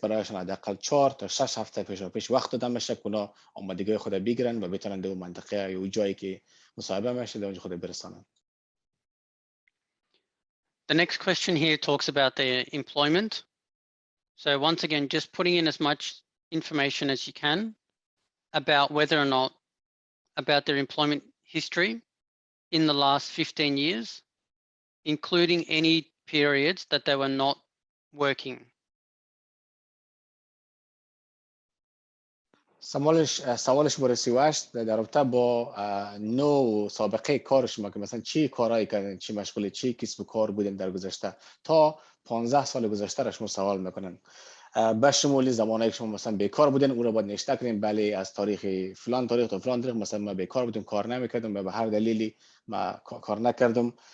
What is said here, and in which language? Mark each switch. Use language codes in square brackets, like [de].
[fa] برایشون حداقل 4 تا 6 هفته پیش وقت داده میشه که اونا آمادگی خود بگیرن و بتونن به منطقه یا جایی که مصاحبه میشه اونجا خود برسونن. [en] The next question here talks about their employment. So once again, just putting in as much information as you can about whether or not, about their employment history in the last 15 years, including any periods that they were not working. [fa] سوالش بر 38 در رابطه با نوع سابقه کار شما که مثلا چی کارایی کردن، چی مشغول چی کسب و کار بودین در گذشته تا 15 سال گذشته را شما سوال میکنن. به شمول زمانی که شما مثلا بیکار بودین اون رو باید نوشته کنین، بله از تاریخ فلان تاریخ تا فلان تاریخ مثلا ما بیکار بودیم، کار نمیکردم و به هر دلیلی ما کار نکردم.